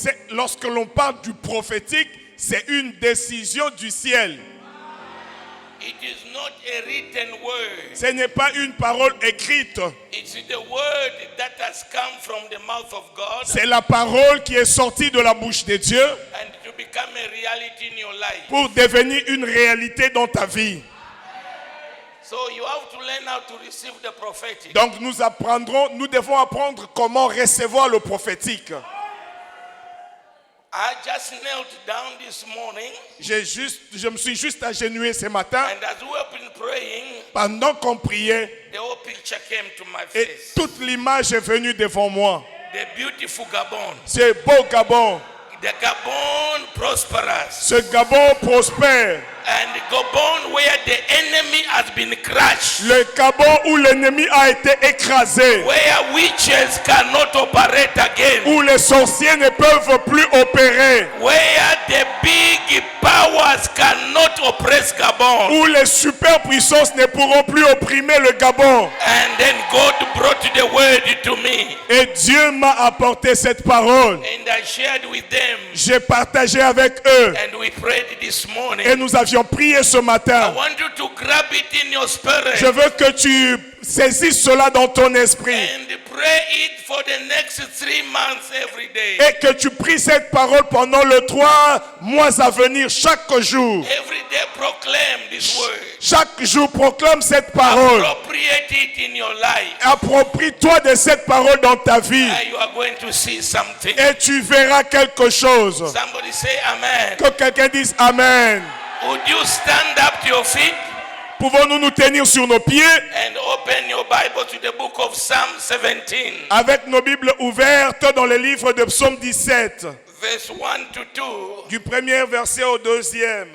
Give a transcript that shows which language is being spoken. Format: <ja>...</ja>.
<fr>lorsque l'on parle du prophétique, c'est une décision du ciel.</fr> <en>It is not a written word.</en> <fr>Ce n'est pas une parole écrite.</fr> <en>It's the word that has come from the mouth of God</en> <fr>C'est la parole qui est sortie de la bouche de Dieu</fr> <en>and to become a reality in your life.</en> <fr>pour devenir une réalité dans ta vie.</fr> <en>So you have to learn how to receive the prophetic.</en> <fr>Donc nous devons apprendre comment recevoir le prophétique.</fr> <en>I just knelt down this morning</en> <fr>Je me suis juste agenouillé ce matin.</fr> <en>and as we have been praying,</en> <fr>Pendant qu'on priait,</fr> <en>the whole picture came to my</en> <fr>et</fr> <en>face.</en> <fr>toute l'image est venue devant moi.</fr> <en>The beautiful Gabon.</en> <fr>Ce beau Gabon,</fr> <en>The Gabon prosperous.</en> <fr>ce Gabon prospère.</fr> <en>And Gabon where the enemy has been crushed.</en> <fr>Le Gabon où l'ennemi a été écrasé,</fr> <en>Where witches cannot operate again.</en> <fr>où les sorciers ne peuvent plus opérer,</fr> <en>Where the big powers cannot oppress Gabon.</en> <fr>où les superpuissances ne pourront plus opprimer le Gabon.</fr> <en>And then God brought the word to me.</en> <fr>Et Dieu m'a apporté cette parole.</fr> <en>And I shared with them.</en> <fr>J'ai partagé avec eux</fr> <en>And we prayed this morning.</en> <fr>et nous avions prié ce</fr> <en>I</en> <fr>matin.</fr> <en>want you to grab it in your spirit.</en> <fr>Je veux que tu saisisses cela dans ton esprit</fr> <en>And pray it for the next 3 months every day.</en> <fr>et que tu pries cette parole pendant les 3 mois à venir chaque jour.</fr> <en>Every day proclaim this word.</en> <fr>Chaque jour proclame cette parole.</fr> <en>Appropriate it in your life.</en> <fr>Approprie-toi de cette parole dans ta vie</fr> <en>And you are going to see something.</en> <fr>et tu verras quelque chose.</fr> <en>Somebody say amen.</en> <fr>Que quelqu'un dise Amen.</fr> <en>Would you stand up to your feet</en> <fr>Pouvons-nous nous tenir sur nos pieds</fr> <en>and open your Bible to the book of Psalm 17,</en> <fr>avec nos Bibles ouvertes dans le livre de Psaume 17,</fr> <en>verse 1 to 2.</en> <fr>du premier verset au deuxième.</fr>